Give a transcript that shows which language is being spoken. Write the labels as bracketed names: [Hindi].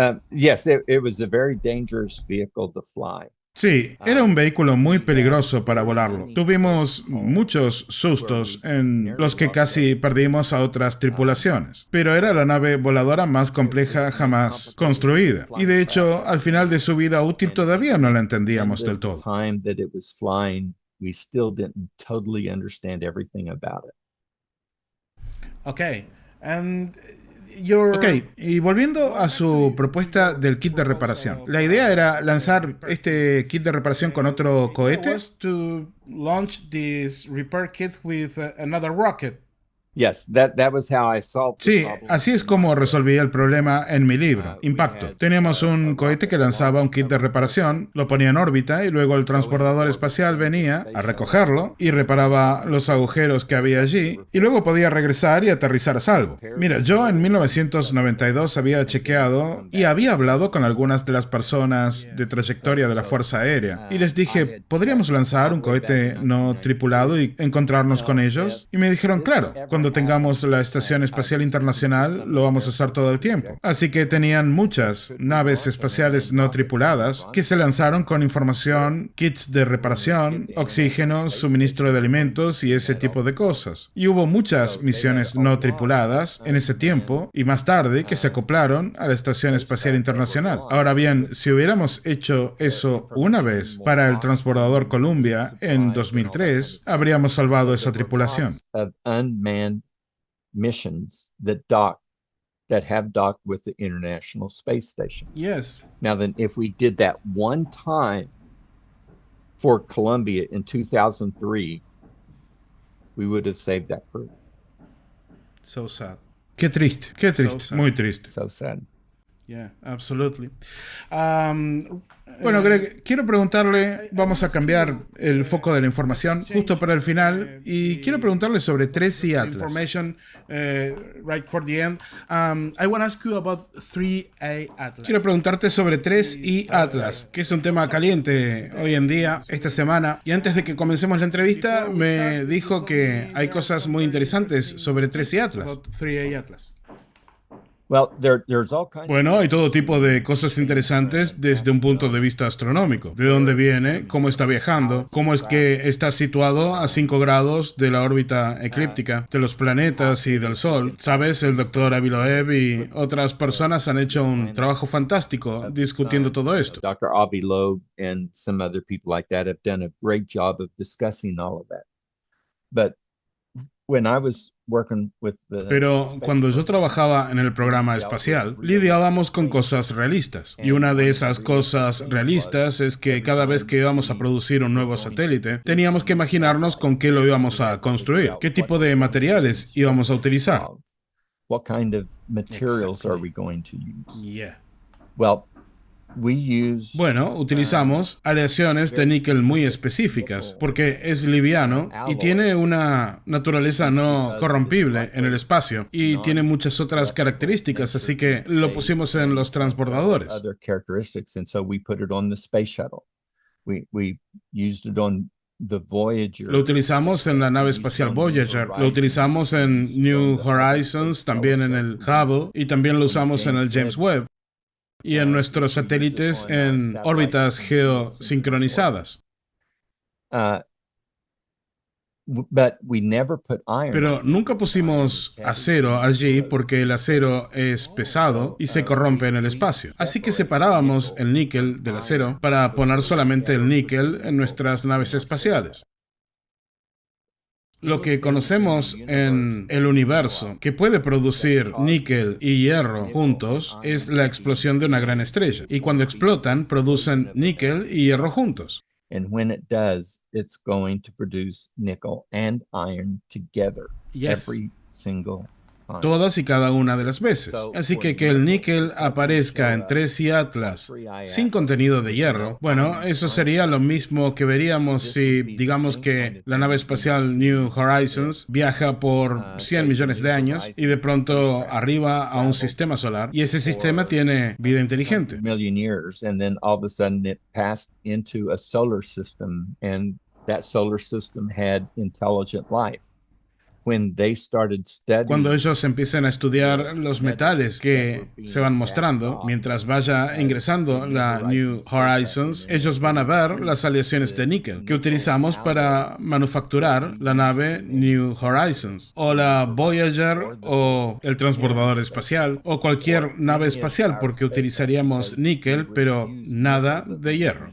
[English] Yes, it was a very dangerous vehicle to fly. [Spanish] Sí, era un vehículo muy peligroso para volarlo. Tuvimos muchos sustos en los que casi perdimos a otras tripulaciones, pero era la nave voladora más compleja jamás construida. Y de hecho, al final de su vida útil todavía no la entendíamos del todo. [English] Time that it was flying, we still didn't totally understand everything about it. Okay. And [Spanish] Ok, y volviendo a su propuesta del kit de reparación. La idea era lanzar este kit de reparación con otro cohete. [English] to launch this repair kit with another rocket. Yes, that was how I solved the [Spanish] Sí, [English] problem. [Spanish] así es como resolví el problema en mi libro, Impacto. Teníamos un cohete que lanzaba un kit de reparación, lo ponía en órbita y luego el transbordador espacial venía a recogerlo y reparaba los agujeros que había allí y luego podía regresar y aterrizar a salvo. Mira, yo en 1992 había chequeado y había hablado con algunas de las personas de trayectoria de la Fuerza Aérea y les dije, ¿podríamos lanzar un cohete no tripulado y encontrarnos con ellos? Y me dijeron, claro, cuando tengamos la Estación Espacial Internacional, lo vamos a hacer todo el tiempo. Así que tenían muchas naves espaciales no tripuladas que se lanzaron con información, kits de reparación, oxígeno, suministro de alimentos y ese tipo de cosas. Y hubo muchas misiones no tripuladas en ese tiempo y más tarde que se acoplaron a la Estación Espacial Internacional. Ahora bien, si hubiéramos hecho eso una vez para el transbordador Columbia en 2003, habríamos salvado esa tripulación. [English] Of unmanned missions that have docked with the International Space Station. Yes. Now then, if we did that one time for Columbia in 2003, we would have saved that crew. So sad. [Spanish] Qué triste, muy triste. [English] So sad. Yeah, absolutely. [Spanish] Bueno, Greg, quiero preguntarle, vamos a cambiar el foco de la información justo para el final, y quiero preguntarle sobre 3i Atlas. [English] Information right for the end. I want to ask you about 3i Atlas. [Spanish] Quiero preguntarte sobre 3i Atlas, que es un tema caliente hoy en día, esta semana, y antes de que comencemos la entrevista me dijo que hay cosas muy interesantes sobre 3i Atlas. [English] About 3i Atlas. Well, there's all kinds. [Spanish] Bueno, hay todo tipo de cosas interesantes desde un punto de vista astronómico. ¿De dónde viene? ¿Cómo está viajando? ¿Cómo es que está situado a 5 grados de la órbita eclíptica de los planetas y del Sol? ¿Sabes? El doctor Avi Loeb y otras personas han hecho un trabajo fantástico discutiendo todo esto. [English] Dr. Avi Loeb and some other people like that have done a great job of discussing all of that. But when I was working with the [Spanish] Pero cuando yo trabajaba en el programa espacial, lidiábamos con cosas realistas. Y una de esas cosas realistas es que cada vez que íbamos a producir un nuevo satélite, teníamos que imaginarnos con qué lo íbamos a construir, qué tipo de materiales íbamos a utilizar. [English] What kind of materials are we going to use? Yeah. Well, we use [Spanish] Bueno, utilizamos aleaciones de níquel muy específicas, porque es liviano y tiene una naturaleza no corrompible en el espacio, y tiene muchas otras características, así que lo pusimos en los transbordadores. [English] other characteristics, and so we put it on the space shuttle. We used it on the Voyager. [Spanish] Lo utilizamos en la nave espacial Voyager, lo utilizamos en New Horizons, también en el Hubble, y también lo usamos en el James Webb, y en nuestros satélites en órbitas geosincronizadas. [English] But we never put iron. [Spanish] Pero nunca pusimos acero allí porque el acero es pesado y se corrompe en el espacio. Así que separábamos el níquel del acero para poner solamente el níquel en nuestras naves espaciales. Lo que conocemos en el universo que puede producir níquel y hierro juntos es la explosión de una gran estrella. Y cuando explotan, producen níquel y hierro juntos. [English] And when it does, it's going to produce nickel and iron together Yes. every single time. [Spanish] Todas y cada una de las veces. Así que el níquel aparezca en Tracy Atlas sin contenido de hierro, bueno, eso sería lo mismo que veríamos si, digamos que la nave espacial New Horizons viaja por 100 millones de años y de pronto arriba a un sistema solar y ese sistema tiene vida inteligente. [English] Million years, and then all of a sudden it passed into a solar system, and that solar system had intelligent life. When they started studying, [Spanish] Cuando ellos empiecen a estudiar los metales que se van mostrando, mientras vaya ingresando la New Horizons, ellos van a ver las aleaciones de níquel que utilizamos para manufacturar la nave New Horizons, o la Voyager, o el transbordador espacial, o cualquier nave espacial, porque utilizaríamos níquel, pero nada de hierro.